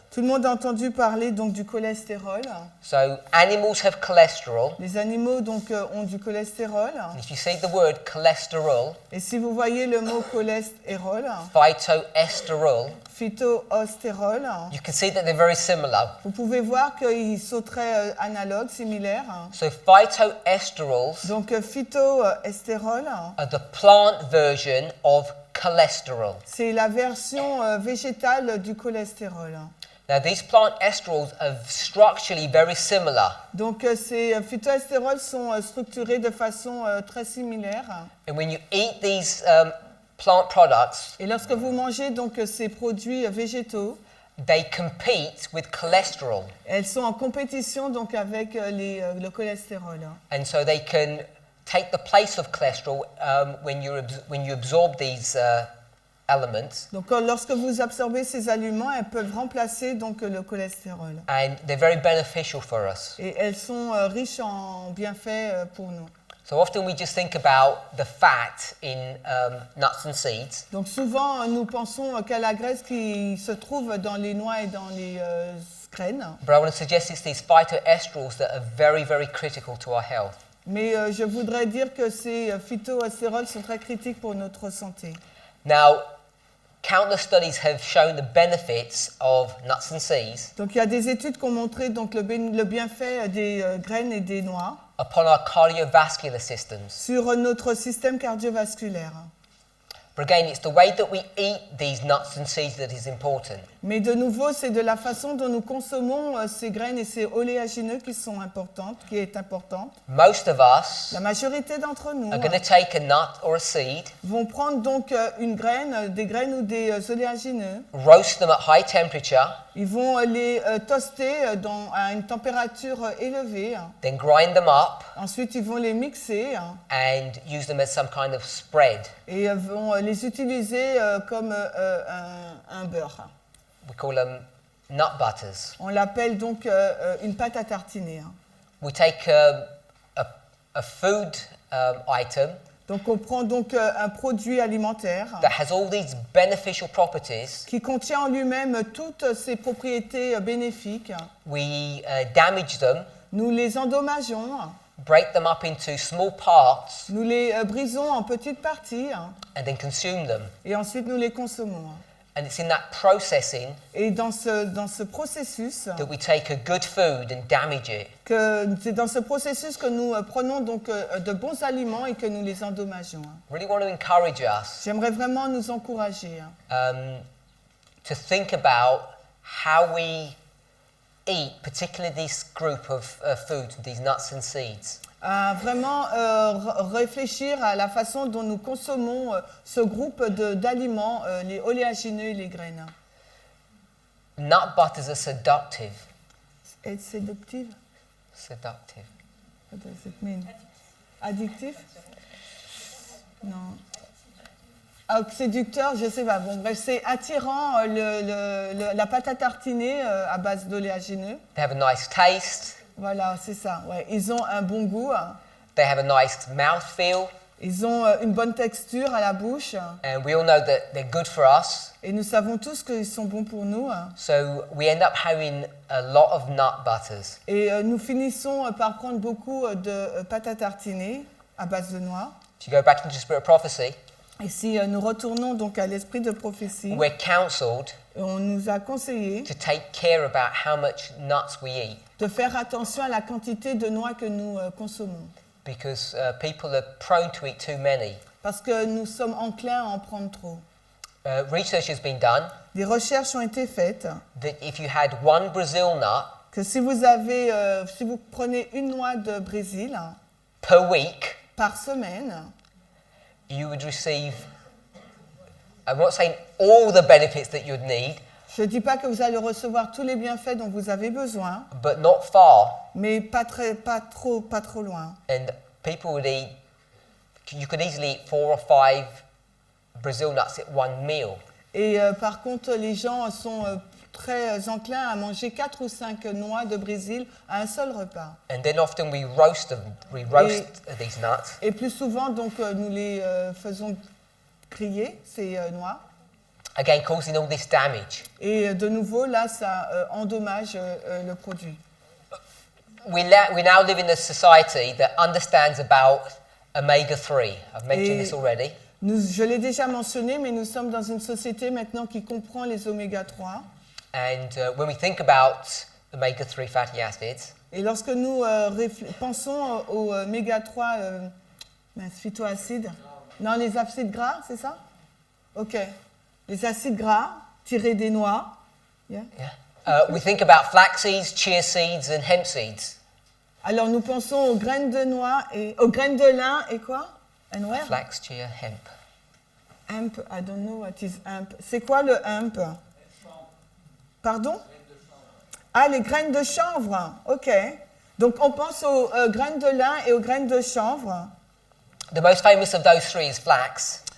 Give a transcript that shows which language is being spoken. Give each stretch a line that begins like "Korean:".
French: tout le monde a entendu parler donc du cholestérol.
English: So animals have cholesterol.
French: Les animaux donc ont du cholestérol.
English: If you say the word cholesterol,
French: Et si vous voyez le mot cholestérol,
English: phytoesterol,
French: phytoestérol,
English: you can see that they're very similar.
French: vous pouvez voir qu'ils sont très analogues, similaires.
English: So phytoesterals
French: Donc phytoestérol,
English: are the plant version of cholesterol.
French: c'est la version végétale du cholestérol.
English: Now, these plant esterals are structurally very similar.
French: Donc ces phytoestérols sont structurés de façon très similaire.
English: And when you eat these plant products,
French: Et lorsque vous mangez donc ces produits végétaux,
English: they compete with cholesterol.
French: elles sont en compétition donc avec le cholestérol.
English: And so they can take the place of cholesterol when you absorb these elements.
French: Donc lorsque vous absorbez ces aliments, elles peuvent remplacer donc le cholestérol.
English: And they're very beneficial for us.
French: Et elles sont riches en bienfaits pour nous.
English: So often we just think about the fat in nuts and seeds.
French: Donc souvent nous pensons qu'à la graisse qui se trouve dans les noix et dans les graines.
English: But I want to suggest it's these phytoesterals that are very, very critical to our health.
French: Mais je voudrais dire que ces phytostérols sont très critiques pour notre santé.
English: Now, countless studies have shown the benefits of nuts and seeds
French: Donc il y a des études qui ont montré donc, le bienfait des graines et des noix
English: upon our cardiovascular systems.
French: sur notre système cardiovasculaire.
English: But again, it's the way that we eat these nuts and seeds that is important.
French: Mais de nouveau, c'est de la façon dont nous consommons ces graines et ces oléagineux qui est importante.
English: Most of us
French: La majorité d'entre nous
English: are going to take a nut or a seed,
French: vont prendre donc une graine, des graines ou des oléagineux.
English: roast them at high temperature,
French: Ils vont les toaster à une température élevée.
English: then grind them up
French: Ensuite, ils vont les mixer
English: and use them as some kind of spread.
French: et vont les utiliser comme un beurre.
English: We call them nut butters.
French: On l'appelle donc une pâte à tartiner.
English: We take a food item
French: Donc on prend donc un produit alimentaire
English: that has all these beneficial properties.
French: qui contient en lui-même toutes ces propriétés bénéfiques.
English: We damage them,
French: Nous les endommageons,
English: break them up into small parts,
French: nous les brisons en petites parties
English: and then consume them.
French: et ensuite nous les consommons.
English: And it's in that processing
French: Et dans ce processus,
English: that we take a good food and damage it.
French: c'est dans ce processus que nous prenons donc de bons aliments et que nous les endommageons.
English: Really want to encourage us
French: J'aimerais vraiment nous encourager
English: to think about how we eat, particularly this group of foods, these nuts and seeds.
French: à vraiment réfléchir à la façon dont nous consommons ce groupe d'aliments, les oléagineux et les graines.
English: Nut butters are seductive. It's séductive? Seductive. What does it mean?
French: Addictif? Non. Ah, séducteur, je sais pas. Bon, bref, c'est attirant la pâte à tartiner à base d'oléagineux.
English: They have a nice taste.
French: Voilà, c'est ça. Ouais. Ils ont un bon goût.
English: They have a nice mouthfeel.
French: Ils ont une bonne texture à la bouche.
English: And we all know that they're good for us.
French: Et nous savons tous qu'ils sont bons pour nous.
English: So we end up having a lot of nut butters.
French: Et nous finissons par prendre beaucoup de pâte à tartiner à base de noix.
English: To go back into Spirit of Prophecy,
French: Et si nous retournons donc à l'esprit de prophétie,
English: we're counseled
French: on nous a conseillé
English: to take care about how much nuts we eat
French: de faire attention à la quantité de noix que nous consommons.
English: because people are prone to eat too many.
French: Parce que nous sommes enclins à en prendre trop.
English: Research has been done
French: Des recherches ont été faites
English: that if you had one Brazil nut
French: que si vous prenez une noix de Brésil
English: per week,
French: par semaine,
English: you would receive, I'm not saying all the benefits that you'd need,
French: je ne dis pas que vous allez recevoir tous les bienfaits dont vous avez besoin,
English: but not far.
French: mais pas trop loin.
English: And people would eat, you could easily eat 4 or 5 Brazil nuts at one meal.
French: Et par contre, les gens sont très enclins à manger 4 ou 5 noix de Brésil à un seul repas.
English: And then often we roast them, we roast these nuts.
French: Et plus souvent, donc, nous les faisons griller, ces noix.
English: Again, causing all this damage.
French: Et de nouveau, là, ça endommage le produit.
English: We now live in a society that understands about omega-3. I've mentioned this already.
French: Je l'ai déjà mentionné, mais nous sommes dans une société maintenant qui comprend les oméga 3.
English: And when we think about omega-3 fatty acids,
French: Et lorsque nous pensons aux oméga 3 phytoacides, non, les acides gras, c'est ça? Ok. Les acides gras tirés des noix.
English: Yeah. we think about flax seeds, chia seeds, and hemp seeds.
French: Alors nous pensons aux graines de noix et aux graines de lin et quoi?
English: And where? Flax, chia, hemp. Hemp, I don't know what is hemp.
French: C'est quoi le hemp? Pardon? Ah, les graines de chanvre. Ok. Donc on pense aux graines de lin et aux graines de chanvre.
English: The most famous of those three is flax.